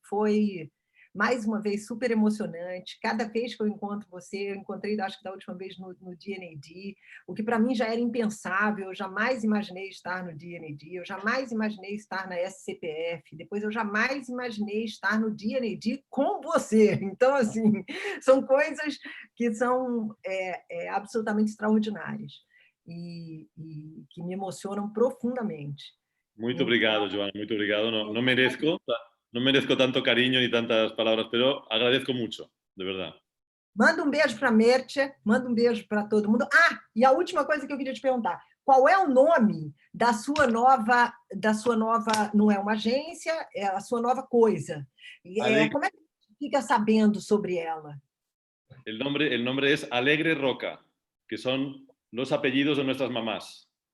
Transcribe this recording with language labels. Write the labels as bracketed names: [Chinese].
[Portuguese] Foi mais uma vez super emocionante. Cada vez que eu encontro você, eu encontrei, acho que da última vez no DNAD, o que para mim já era impensável, eu jamais imaginei estar no DNAD, eu jamais imaginei estar na SCPF, depois eu jamais imaginei estar no DNAD com você. Então, assim, são coisas que são absolutamente extraordinárias e que me emocionam profundamente. Muito obrigado, Joana, muito obrigado. [Spanish] No merezco tanto cariño ni tantas palabras, pero agradezco mucho, de verdad. [Portuguese] Manda um beijo para a Merche, manda um beijo para todo mundo. E a última coisa que eu queria te perguntar, qual é o nome da sua nova, não é uma agência, é a sua nova coisa? Como é que você fica sabendo sobre ela? [Spanish] El nombre es Alegre Roca, que son los apellidos de nuestras mamás.